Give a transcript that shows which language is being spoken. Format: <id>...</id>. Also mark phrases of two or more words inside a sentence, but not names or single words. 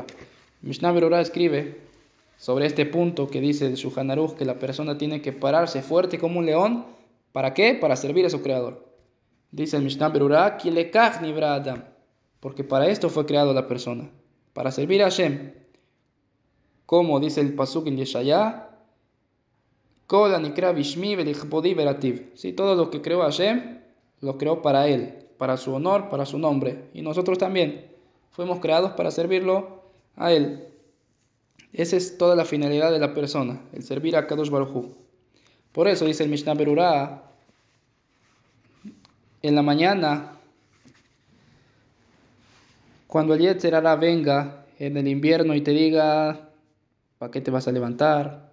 <es>Mishnah Berurah escribe sobre este punto que dice el Shulchan Aruch, que la persona tiene que pararse fuerte como un león. ¿Para qué? Para servir a su creador. Dice el Mishnah Berurah,</es> <he>כי לכך נברא אדם,</he> <es>porque para esto fue creado la persona, para servir a Hashem. Como dice el pasuk en Yeshaya,</es> <he>כל הנקרא בשמי ולכבודי בראתיו.</he> <es>Sí, todo lo que creó Hashem, lo creó para él, para su honor, para su nombre. Y nosotros también fuimos creados para servirlo a él. Esa es toda la finalidad de la persona, el servir a</es> <he>הקדוש ברוך הוא.</he> <es>Por eso dice el Mishnah Berurah, en la mañana, cuando el</es> <he>יצר הרע</he> <es>venga en el invierno y te diga, ¿para qué te vas a levantar?</es>